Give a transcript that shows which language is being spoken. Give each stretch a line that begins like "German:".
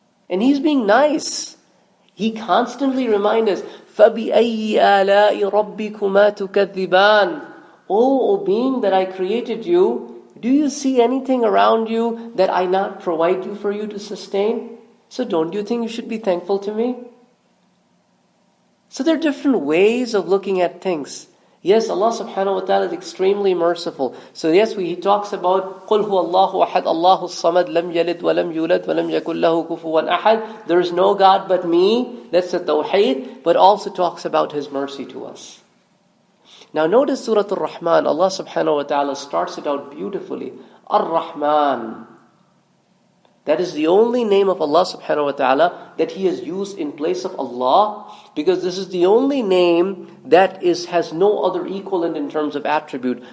English: And He's being nice. He constantly reminds us,
Arabic: فَبِأَيِّ رَبِّكُمَا تُكَذِّبَانِ
English: O being that I created you, do you see anything around you that I not provide you for you to sustain? So don't you think you should be thankful to me? So there are different ways of looking at things. Yes, Allah subhanahu wa ta'ala is extremely merciful. So yes, He talks about
Arabic: قُلْ هُوَ اللَّهُ أَحَدْ اللَّهُ الصَّمَدْ لَمْ يَلِدْ وَلَمْ يُولَدْ وَلَمْ يَكُنْ لَهُ كُفُوًا أَحَدْ
English: There is no God but me. That's the tawheed. But also talks about His mercy to us. Now notice Surah Al-Rahman. Allah subhanahu wa ta'ala starts it out beautifully. Ar-Rahman. That is the only name of Allah subhanahu wa ta'ala that He has used in place of Allah, because this is the only name that has no other equivalent in terms of attribute.